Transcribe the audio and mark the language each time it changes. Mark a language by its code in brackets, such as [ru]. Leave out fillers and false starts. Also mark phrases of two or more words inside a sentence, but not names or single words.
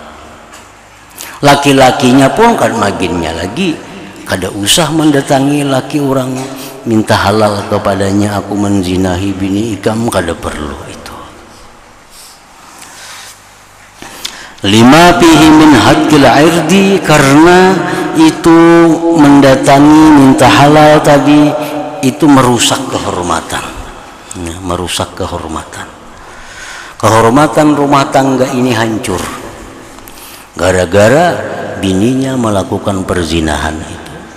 [bjn] Laki-lakinya pun kan maginnya lagi, kada usah mendatangi laki orang minta halal kepadanya, aku menzinahi bini ikam, kada perlu itu. [ar] Lima fihi min haqqil irdi, [id] karena itu mendatangi minta halal tadi itu merusak kehormatan, ya, merusak kehormatan. Kehormatan rumah tangga ini hancur gara-gara bininya melakukan perzinahan itu.